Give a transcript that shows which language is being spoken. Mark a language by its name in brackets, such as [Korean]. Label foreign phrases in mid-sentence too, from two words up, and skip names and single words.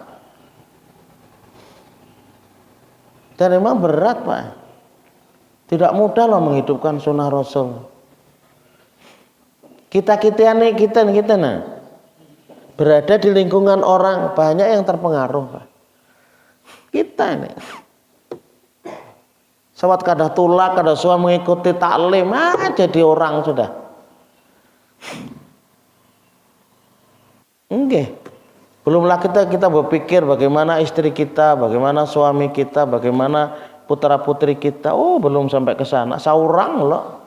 [Indonesian] Dan memang berat, Pak. Tidak mudah loh menghidupkan sunnah Rasul. Kita nah berada di lingkungan orang banyak yang terpengaruh, Pak. [Banjar] Kita ini sawat kada tulak, kada suah mengikuti taklim, jadi orang sudah. [Indonesian] Enggak. Belum lagi kita berpikir bagaimana istri kita, bagaimana suami kita, bagaimana putra putri kita. Oh, belum sampai ke sana. [Banjar] Saurang loh.